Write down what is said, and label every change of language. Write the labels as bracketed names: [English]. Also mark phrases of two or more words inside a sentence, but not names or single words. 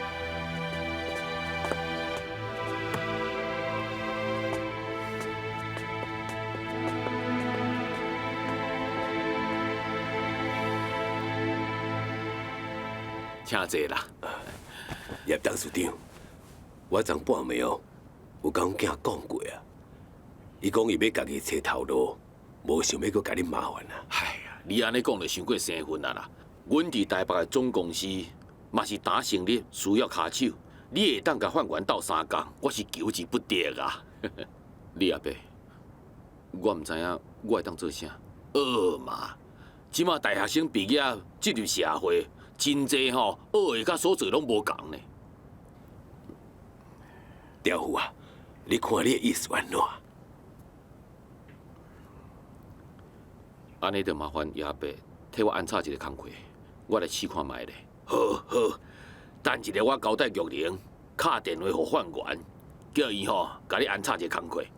[Min Nan Chinese] 请坐啦。叶董事长，我昨半暝哦，有甲阮囝讲过啊，伊讲伊要家己找头路，无想要搁甲你麻烦啊。哎呀，你安尼讲就伤过生分啊啦！阮伫台北的总公司嘛是打成立，需要骹手，你会当甲范员斗相共，我是求之不得啊！李阿伯，我毋知影我会当做啥？嘛，即马大学生毕业进入社会，真济吼学的甲所做拢无共呢。刁夫啊，你看你的意思安怎？安尼就麻烦叶阿伯替我安插一个工课，我来试看卖咧。好，等一下我交代玉玲，敲电话给范员，叫伊吼甲你安插一个工课。